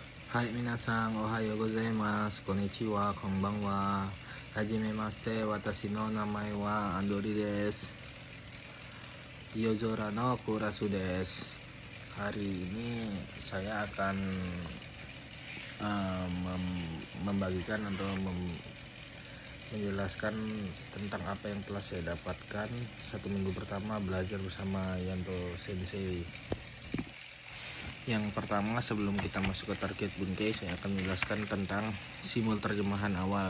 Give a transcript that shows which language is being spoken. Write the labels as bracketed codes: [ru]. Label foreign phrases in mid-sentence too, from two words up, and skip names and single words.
[ja] はい皆さん、おはようございます、こんにちは、こんばんは、はじめまして、私の名前はアンドリです. 夜空のクラスです. [id] Hari ini saya akan membagikan atau menjelaskan tentang apa yang telah saya dapatkan 1 minggu pertama belajar bersama Yanto Sensei. Yang pertama, sebelum kita masuk ke target Bunkei, saya akan menjelaskan tentang simbol terjemahan awal.